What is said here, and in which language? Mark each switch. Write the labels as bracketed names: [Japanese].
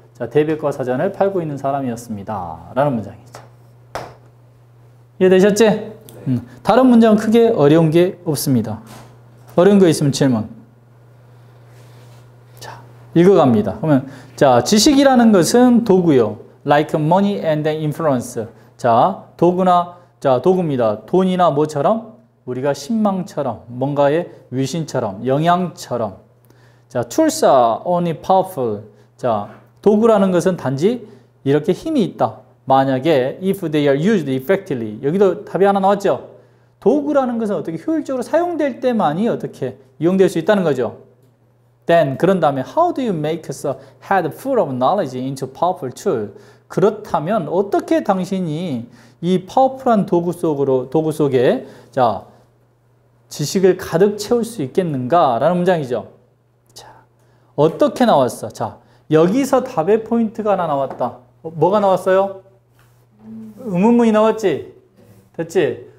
[Korean] 자, 대백과 사전을 팔고 있는 사람이었습니다. 라는 문장이죠. 이해되셨지? 다른 문장은 크게 어려운 게 없습니다. 어려운 거 있으면 질문. 자, 읽어갑니다. 그러면 자, 지식이라는 것은 도구요. [English] Like money and influence. [Korean] 자, 도구나 자, 도구입니다. 돈이나 뭐처럼? 우리가 신망처럼, 뭔가의 위신처럼, 영향처럼. [English] 자, tools are only powerful. [Korean] 자, 도구라는 것은 단지 이렇게 힘이 있다. 만약에 [English] if they are used effectively. [Korean] 여기도 답이 하나 나왔죠? 도구라는 것은 어떻게 효율적으로 사용될 때만이 어떻게 이용될 수 있다는 거죠. [English] Then [Korean] 그런 다음에 [English] how do you make a head full of knowledge into powerful tool? [Korean] 그렇다면 어떻게 당신이 이 파워풀한 도구 속에 자 지식을 가득 채울 수 있겠는가라는 문장이죠. 자, 어떻게 나왔어? 자, 여기서 답의 포인트가 하나 나왔다. 뭐가 나왔어요? 의문문이 나왔지? 됐지?